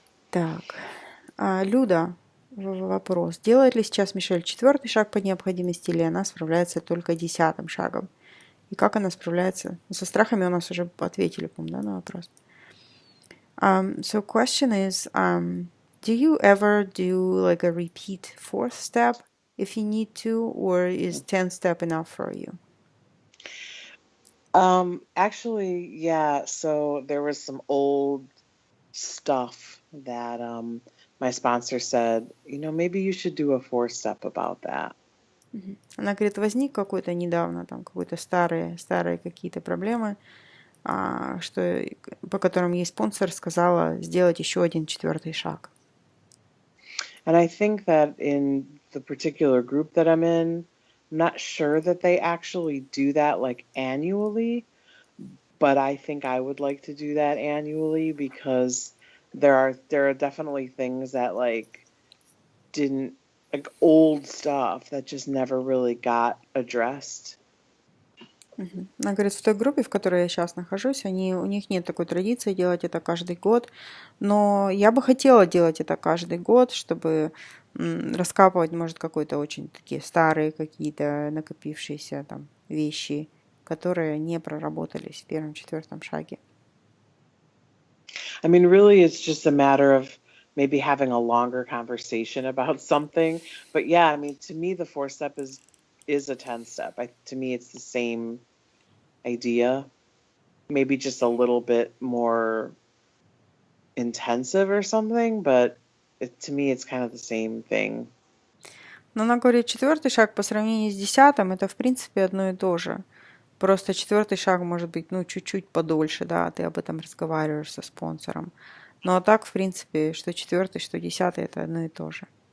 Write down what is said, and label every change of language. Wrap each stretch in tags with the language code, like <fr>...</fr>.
<ru>Так, Люда, вопрос. Делает ли сейчас Мишель 4-й шаг по необходимости, или она справляется только 10-м шагом? И как она справляется? Со страхами у нас уже ответили, по-моему, да, на вопрос.</ru> <en>So question is, Do you ever do like a repeat fourth step if you need to, or is 10th step enough for you? Actually, yeah, so there was some old stuff that my sponsor said, maybe you should do a 4-step about that.</en> <ru>Она говорит, возник какой-то недавно там какой-то старые какие-то проблемы, что по которым ей спонсор сказала сделать еще один 4-й шаг.</ru> <en>And I think that in the particular group that I'm in, I'm not sure that they actually do that like annually, but I think I would like to do that annually because there are definitely things that like didn't like old stuff that just never really got addressed.</en> <ru>Она говорит, в той группе, в которой я сейчас нахожусь, у них нет такой традиции делать это каждый год, но я бы хотела делать это каждый год, чтобы раскапывать, может, какой-то очень такие старые какие-то накопившиеся там вещи, которые не проработались в 1-4 шаге.</ru> <en>I mean, really, it's just a matter of maybe having a longer conversation about something. But yeah, I mean, to me, the 4-step is a 10-step. To me, it's the same idea, maybe just a little bit more intensive or something, but to me, it's kind of the same thing.</en> <ru>Но она говорит, 4-й шаг по сравнению с 10-м это в принципе одно и то же. Просто 4-й шаг может быть, чуть-чуть подольше, да, ты об этом разговариваешь со спонсором. Ну а так, в принципе, что 4-й, что 10-й это одно и то же.</ru>